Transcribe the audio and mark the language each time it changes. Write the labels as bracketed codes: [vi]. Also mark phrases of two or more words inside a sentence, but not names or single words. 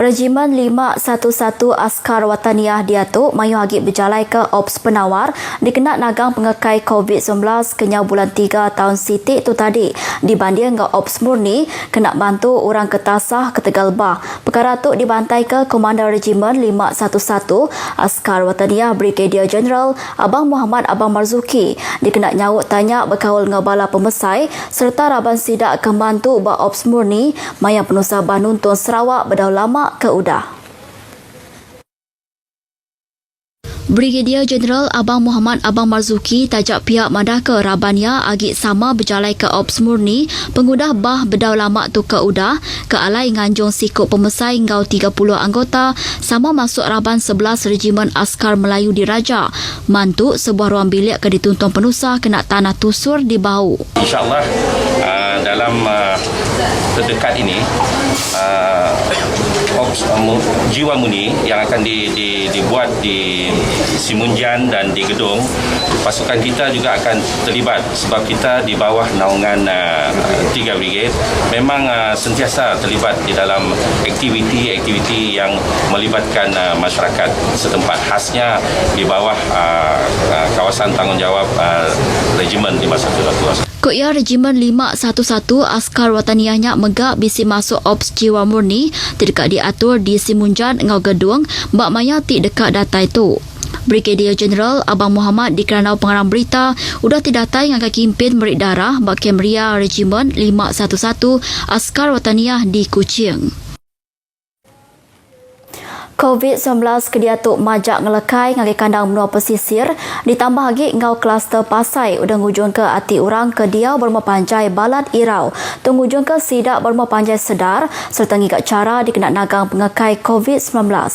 [iba] Regimen 511 Askar Wataniah Diatuk mayu hagi berjalai ke Ops Penawar dikena nagang pengekai COVID-19 kenyau bulan 3 tahun sitik tu tadi dibanding dengan Ops Murni kena bantu orang ketasah ke Tegal Bah. Perkara tu dibantai ke Komander Regimen 511 Askar Wataniah Brigadier General Abang Muhammad Abang Marzuki dikena nyawut tanya berkawal dengan bala pemesai serta Raban Sidak Kemantu Ba Ops Murni mayang penusah Banuntun Sarawak berdau lama ke Udah. Brigadier General Abang Muhammad Abang Marzuki tajak pihak madah ke Rabania agi sama berjalai ke Ops Murni pengudah bah bedau lama tu ke Udah ke alai nganjung sikut pemesai ngau 30 anggota sama masuk Raban 11 Regimen Askar Melayu di Raja mantu sebuah ruang bilik ke dituntun penusah kena tanah tusur di bau. [ms] InsyaAllah dalam terdekat ini Ops Jiwa Murni yang akan dibuat di Simunjan dan di Gedung, pasukan kita juga akan terlibat sebab kita di bawah naungan 3 brigade memang sentiasa terlibat di dalam aktiviti-aktiviti yang melibatkan masyarakat setempat, khasnya di bawah kawasan tanggungjawab Regimen 511. [iba] Koya Regimen 511 Askar Wataniahnya megak bisi masuk Ops Jiwa Murni tidak diatur di Simunjan ngau Gedung mbak maya ti dekat data itu. Brigadier General Abang Muhammad di Keranau Pengarang Berita udah didatai dengan kimpin merik darah bak Kemria Regimen 511 Askar Wataniah di Kuching. COVID-19 kediatuk majak ngelekai ngagai kandang menua pesisir ditambah lagi ngau kluster pasai udah ngujung ke ati orang ke Diau Bermua Panjai Balad Irau tengujung ke Sidak Bermua Panjai Sedar serta ngigak cara dikena nagang pengekai COVID-19.